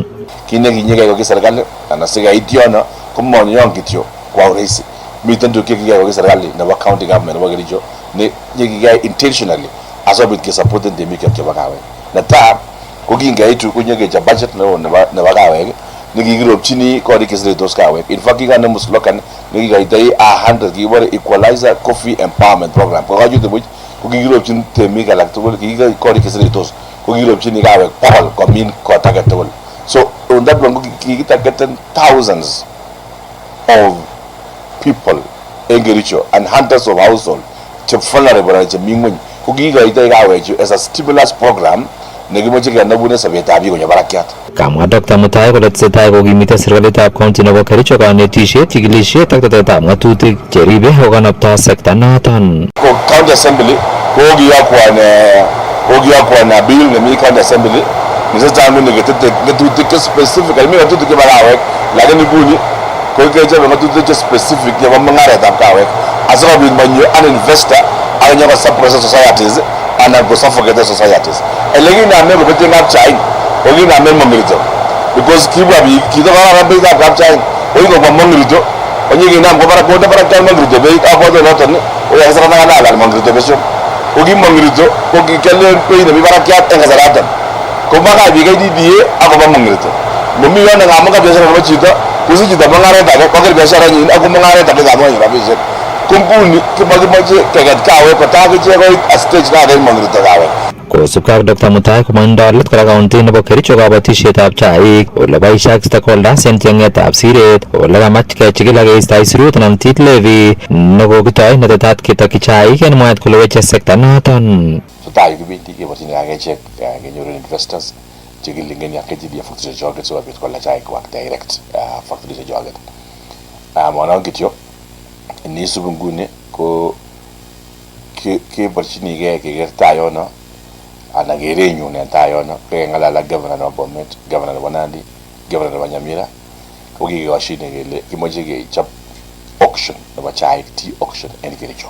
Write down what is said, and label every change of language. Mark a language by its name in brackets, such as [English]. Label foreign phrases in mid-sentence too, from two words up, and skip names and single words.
[Kalenjin] Kit nekinyekei koki serikali anan sikait yono komonyon kityo [Swahili] kwa urahisi. [Kalenjin] Miten tukuk chekikiyai koki serikali nebo [English] county government [Kalenjin] nebo Kericho ne kikiyai intentionally asikobit kesupporten temik chebo kahawek. Netai ko kingeitu konyekechob budget nebo kahawek nekikiropchini korik cheseretos kahawek. [English] In fact [Kalenjin] kikanemu slogan nekikoitoi 100 kikibore [English] equalizer coffee empowerment program. [Kalenjin] Ko kachute buch ko kikiropchin temik alak tugul kikikoi korik cheseretos ko kikiropchini kahawek 100 komin kot age tugul. [English] So on that one [Kalenjin] ko kikitargeten [English] thousands of people in Kericho and hundreds of households [Kalenjin] che vulnerable che mingwen ko kikoitoi kahawek [English] as a stimulus program [Kalenjin] nekimoche kenobune sobetab biik konyo barakiat. Kamwa Dr. Mutai kole tesetai kokimite serikalitab county nebo Kericho kanetishet, chikilishet ak tetetab ng'atutik cheribe okanapto sekta noton. Ko [English] county assembly [Kalenjin] ko kiyokwan bill nemi [English] county assembly [Kalenjin] nisetai nguni ketete ng'atutik specific mi ng'atutik chebo kahawek lakini nguni ko kechobe ng'atutik che specific chebo mung'aretab kahawek asikobit manyo an investor ak nyoko [English] suppress societies [Kalenjin] anan ko [English] suffocate societies. [Kalenjin] Elekiname kobetien kapchain ko kiname Mong'irito because kibwa biik kito kararan beitab kapchain ko kingobwa Mong'irito konyikinam konde barak Mong'irito beit aboto noton oyakisara ng'alal Mong'irito besho ko ki Mong'irito ko kikialen beit nemi barakiat en kasaraton ko bakach biik KDDA akobo Mong'irito momi yono ngamun ka biashara nebo chito kosich chito mung'aret age koker biashara nyin ako mung'aret age kamwa rabisiek ko nguni kimoche keket kahawek kotakichek koit [English] a stage [Kalenjin] naten Mong'irito kahawek. Kosubkei ak Dr. Mutai komondoi let kora county nebo Kericho kabatishetab chaik ole boishe ak stakeholders en cheng'etab siret ole kamach kechikil ak keisto aisurut anan tit levy nekokitoi netetat ketokyi chaik en mwaet kole weche sekta noton. So tai kibendi keborchini akechek kenyoru investors chekilingeni ak KTDA factory chechoket sikobit koalda chaikwak [English] direct factory [Kalenjin] chechoket. Mwanon kityo neisubi nguni ko keborchinigei keker tai yono anan kerenyun en tai yono keng'alal ak governor nebo Bomet, governor nebo Nandi, governor nebo Nyamira ko kikekoshine kele kimoche kechob auction nebo chaik [English] tea auction [Kalenjin] en Kericho.